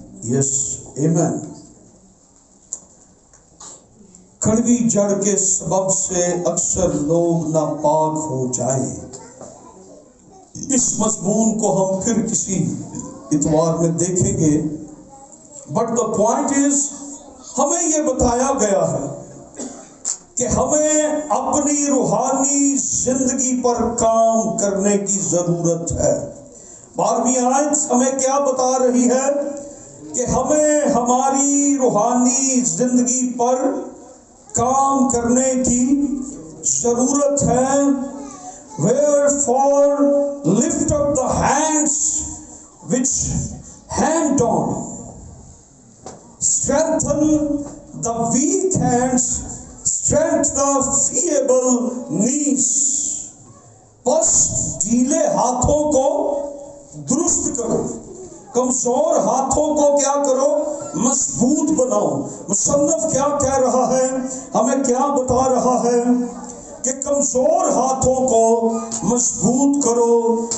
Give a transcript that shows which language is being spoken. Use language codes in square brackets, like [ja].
[ur] یس آمین۔ کڑوی جڑ کے سبب سے اکثر لوگ ناپاک ہو جائیں۔ اس مضمون کو ہم پھر کسی اتوار میں دیکھیں گے، [en] but the point is, [ur] ہمیں یہ بتایا گیا ہے کہ ہمیں اپنی روحانی زندگی پر کام کرنے کی ضرورت ہے۔ 12ویں آیت ہمیں کیا بتا رہی ہے کہ ہمیں ہماری روحانی زندگی پر کام کرنے کی ضرورت ہے. [en] Wherefore lift up the hands which hang down, strengthen the weak hands, strengthen the feeble knees. [ur] بس ڈھیلے ہاتھوں کو درست کرو، کمزور ہاتھوں کو کیا کرو؟ مضبوط بناؤ. مصنف کیا کہہ رہا ہے؟ ہمیں کیا بتا رہا ہے؟ کہ کمزور ہاتھوں کو مضبوط کرو.